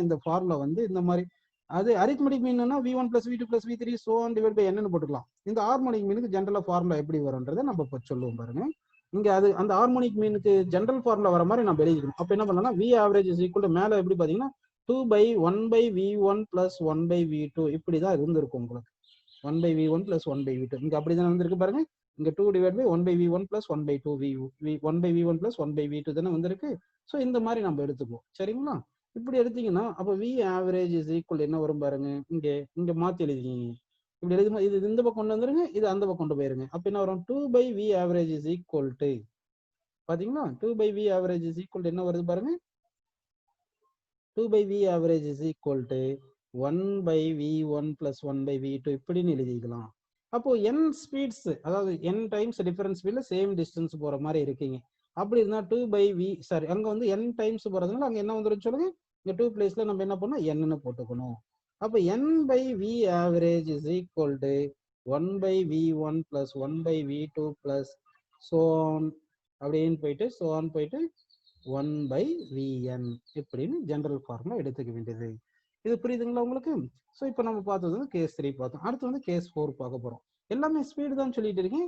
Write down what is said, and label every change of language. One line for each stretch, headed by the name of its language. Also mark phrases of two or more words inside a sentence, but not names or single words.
Tamil: இந்த ஃபார்முலா வந்து இந்த மாதிரி அது
English: arithmetic mean-ஆ V1 plus V2 plus V3 so on divide by n
Tamil: போட்டுக்கலாம். இந்த
English: harmonic mean-உக்கு general-ஆ formula
Tamil: எப்படி வரும்ன்றதை நம்ம இப்போ சொல்லுவோம் பாருங்க. இங்க அது அந்த
English: harmonic mean-உக்கு general formula
Tamil: வர மாதிரி நம்ம எழுதிக்கணும். அப்ப என்ன பண்ணலாம்?
English: V average is equal to
Tamil: மேல எப்படி பாத்தீங்கன்னா
English: 2 by 1 by V1 plus 1 by V2
Tamil: இப்படிதான் இருந்திருக்கும் உங்களுக்கு.
English: 1 by V1 plus 1 by V2
Tamil: இங்க அப்படிதான் வந்திருக்கு பாருங்க. இங்க
English: 2 divide by 1 by V1 plus 1 by 2 1 by V1 plus 1 by V2
Tamil: தானே வந்திருக்கு. ஸோ இந்த மாதிரி நம்ம எடுத்துக்குவோம். சரிங்களா? இப்படி எடுத்தீங்கன்னா அப்போ
English: V average is equal
Tamil: என்ன வரும் பாருங்க. இங்க மாத்தி எழுதிங்க. இப்படி எழுதுமா இது இந்த பக்கம் கொண்டு வந்துருங்க, இது அந்த பக்கம் கொண்டு போயிருங்க. அப்ப என்ன வரும்?
English: 2 by V average is equal to
Tamil: பாத்தீங்களா
English: 2 by V average is equal to
Tamil: என்ன வருது பாருங்க.
English: 2 by V average is equal to 1 by V1 plus 1 by V2
Tamil: இப்படின்னு எழுதிக்கலாம். அப்போ
English: n speeds,
Tamil: அதாவது
English: n times difference speed-ல same distance
Tamil: போற மாதிரி இருக்கீங்க. அப்படி இருந்தா
English: 2 by V
Tamil: சாரி அங்க வந்து
English: n times
Tamil: போறதுனால அங்க என்ன வந்துரும் சொல்லுங்க? இந்த
English: 2 place-ல
Tamil: நம்ம என்ன பண்ணோம்? n ன்னு போட்டுக்கணும். அப்ப
English: n by V average is equal to 1 by V1 plus 1 by V2 plus so on
Tamil: அப்படின்னு போயிட்டு
English: so on
Tamil: போயிட்டு
English: 1 by Vn
Tamil: இப்படின்னு
English: general formula
Tamil: எடுத்துக்க வேண்டியது. இது புரியுதுங்களா உங்களுக்கு? ஸோ இப்போ நம்ம பார்த்தது வந்து கேஸ் 3 பார்த்தோம். அடுத்து வந்து கேஸ் 4 பார்க்க போறோம். எல்லாமே ஸ்பீடு தான் சொல்லிட்டு இருக்கேன்.